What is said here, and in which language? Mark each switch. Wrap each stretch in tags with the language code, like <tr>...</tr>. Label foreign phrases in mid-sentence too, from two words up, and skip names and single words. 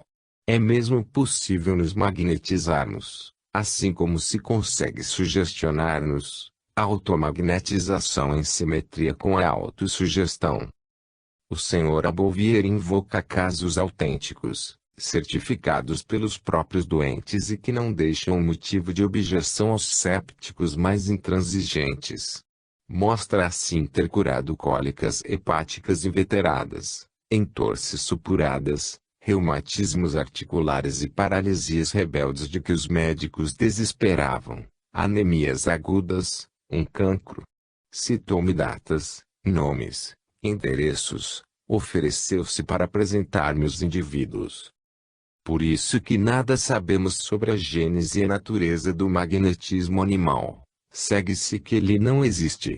<pt>É mesmo possível nos magnetizarmos, assim como se consegue sugestionar-nos, a automagnetização em simetria com a autossugestão. O Sr. Bouvier invoca casos autênticos, certificados pelos próprios doentes e que não deixam motivo de objeção aos sépticos mais intransigentes. Mostra assim ter curado cólicas hepáticas inveteradas, entorses supuradas, reumatismos articulares e paralisias rebeldes de que os médicos desesperavam, anemias agudas, um cancro. Citou-me datas, nomes, endereços, ofereceu-se para apresentar-me os indivíduos. Por isso que nada sabemos sobre a gênese e a natureza do magnetismo animal, segue-se que ele não existe.</pt>